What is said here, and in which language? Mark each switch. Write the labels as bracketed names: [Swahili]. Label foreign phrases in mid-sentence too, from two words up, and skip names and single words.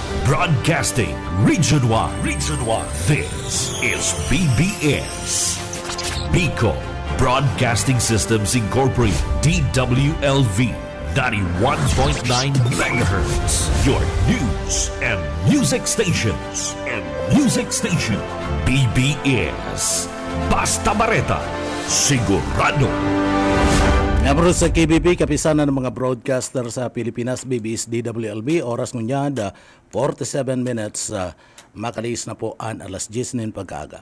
[English] Broadcasting Region 1. This is BBS. Bicol Broadcasting Systems Incorporated. DWLV 91.9 MHz. Your news and music stations. [Bikol] BBS. Basta Bareta. Sigurado. Namro sa KBP, kapisanan ng mga broadcaster sa Pilipinas, BBS DWLB, oras ngunya 47 minutes, makalis na po ang alas 10 ng pag-aga.